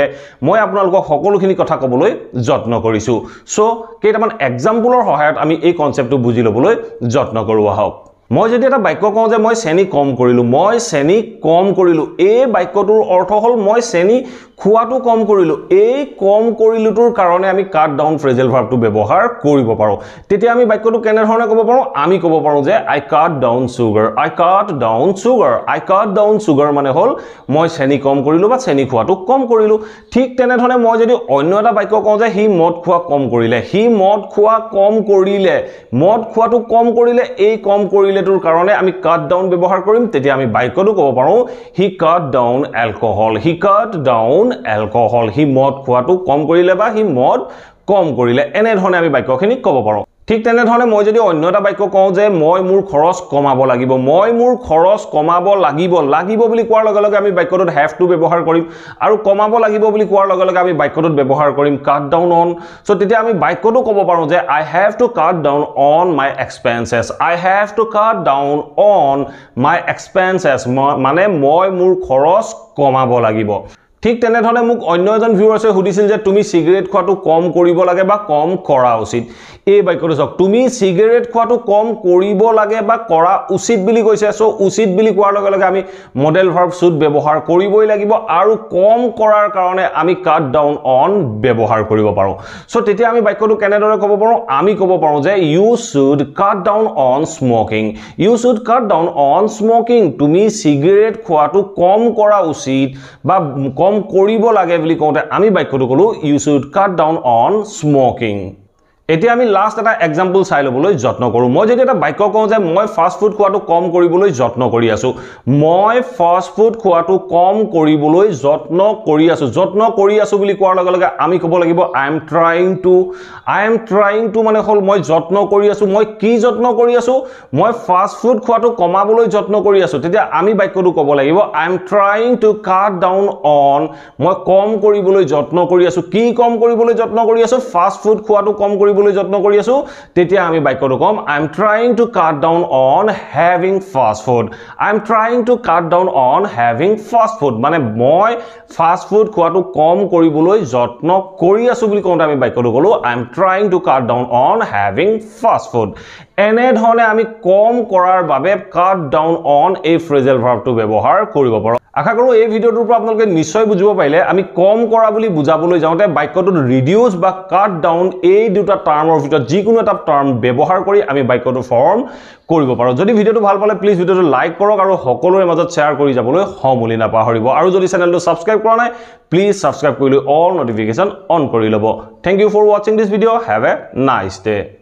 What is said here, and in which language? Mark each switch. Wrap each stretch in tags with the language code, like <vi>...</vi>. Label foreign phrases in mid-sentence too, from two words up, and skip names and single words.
<as>মই আপোনালোকক সকলোখিনি কথা ক'বলৈ যত্ন কৰিছো সো কেইটামান এক্সাম্পলৰ সহায়ত আমি এই কনসেপ্টটো বুজি লবলৈ যত্ন কৰো আহক মই যদি এটা বাক্য কওঁ যে মই শ্ৰেণী কম কৰিলো এই বাক্যটোৰ অৰ্থ হল মই শ্ৰেণী খোৱাটো কম কৰিলো এই কম কৰিলুটোৰ কাৰণে আমি</as> <en>cut down</en> <as>ফ্ৰেজেল ভাৰ্বটো ব্যৱহাৰ কৰিব পাৰো তেতিয়া আমি বাক্যটো কেনে ধৰণে ক'ব পাৰো আমি ক'ব পাৰো যে</as> <en>I cut down sugar</en> <as>মানে হল মই শ্ৰেণী কম কৰিলো বা শ্ৰেণী খোৱাটো কম কৰিলো ঠিক তেনে ধৰণে মই যদি অন্য এটা বাক্য কওঁ যে হি মদ খোৱা কম কৰিলে এই কম কৰিলেটোৰ কাৰণে আমি</as> <en>cut down</en> <as>ব্যৱহাৰ কৰিম তেতিয়া আমি বাক্যটো ক'ব পাৰো হি</as> <en>cut down</en> <as>alcohol হি মদ খোৱাটো কম কৰিলে বা হি মদ কম কৰিলে এনে ধৰণে আমি বাক্যখিনি ক'ব পাৰো ঠিক তেনে ধৰণে মই যদি অন্য এটা বাক্য কওঁ যে মই মোৰ খৰচ কমাব লাগিব বুলি কোৱাৰ লগে লগে আমি বাক্যটোত</as> <en>have to</en> <as>ব্যৱহাৰ কৰিম আৰু কমাব লাগিব বুলি কোৱাৰ লগে লগে আমি বাক্যটোত ব্যৱহাৰ কৰিম</as> <en>cut down on</en> <as>সো তেতিয়া আমি বাক্যটো ক'ব পাৰো যে</as> <en>I have to cut down on my</en> <as>expenses মানে মই মোৰ খৰচ কমাব লাগিব ঠিক তেনে ধৰণে মোক অন্য এজন ভিউৱাৰ্সে সুধিছিল যে তুমি সিগাৰেট খোৱাটো কম কৰিব লাগে বা কম কৰা উচিত এই বাক্যটো চাওক তুমি সিগাৰেট খোৱাটো কম কৰিব লাগে বা কৰা উচিত বুলি কৈছে সো উচিত বুলি কোৱাৰ লগে লগে আমি</as> <en>modal verb should</en> <as>ব্যৱহাৰ কৰিবই লাগিব আৰু কম কৰাৰ কাৰণে আমি</as> <en>cut down on</en> <as>ব্যৱহাৰ কৰিব পাৰো সো তেতিয়া আমি বাক্যটো কেনেদৰে ক'ব পাৰো আমি ক'ব পাৰো যে</as> <en>you should cut down on smoking</en> <as>তুমি সিগাৰেট খোৱাটো কম কৰা উচিত বা কম কৰিব লাগে বুলি কওঁতে আমি বাক্যটো কলো</as> <en>you should cut down on smoking</en> <as>এতিয়া আমি লাষ্ট এটা এক্সাম্পল চাই লবলৈ যত্ন কৰো মই যদি এটা বাক্য কওঁ যে মই</as> <en>fast food</en> <as>খোৱাটো কম কৰিবলৈ যত্ন কৰি আছো বুলি কোৱাৰ লগে লগে আমি ক'ব লাগিব</as> <en>I am trying to</en> <as>মানে হল মই যত্ন কৰি আছো মই কি যত্ন কৰি আছো মই</as> <en>fast food</en> <as>খোৱাটো কমাবলৈ যত্ন কৰি আছো তেতিয়া আমি বাক্যটো ক'ব লাগিব</as> <en>I am trying to cut down on</en> <as>মই কম কৰিবলৈ যত্ন কৰি আছো কি কম কৰিবলৈ যত্ন কৰি আছো</as> <en>fast food</en> <as>খোৱাটো কম কৰিবলৈ যত্ন কৰি আছো তেতিয়া আমি বাক্যটো কম</as> <en>I am trying to cut down on having fast food</en> <as>মানে মই</as> <en>fast food</en> <as>খোৱাটো কম কৰিবলৈ যত্ন কৰি আছো বুলি কওঁতে আমি বাক্যটো কলো</as> <en>I am trying to cut down on having fast food</en> <as>এনে ধৰণে আমি কম কৰাৰ বাবে</as> <en>cut down on</en> <as>এই ফ্ৰেজেল ভাৰ্বটো ব্যৱহাৰ কৰিব পাৰো আশা কৰো এই ভিডিওটোৰ পৰা আপোনালোকে নিশ্চয় বুজিব পাৰিলে আমি কম কৰা বুলি বুজাবলৈ যাওঁতে বাক্যটোত ৰিডিউস বা</as> <en>cut down</en> <as>এই দুটা টাৰ্মৰ ভিতৰত যিকোনো এটা টাৰ্ম ব্যৱহাৰ কৰি আমি বাক্যটো ফৰ্ম কৰিব পাৰো যদি ভিডিওটো ভাল পালে প্লিজ ভিডিওটো লাইক কৰক আৰু সকলোৰে মাজত শেয়াৰ কৰি যাবলৈ সমূলি নাপাহৰিব আৰু যদি চেনেলটো সাবস্ক্ৰাইব কৰা নাই প্লিজ সাবস্ক্ৰাইব কৰি</as> <en>all notification</en> <as>অন কৰি লব</as> <en>thank you for watching this video have a nice day</en>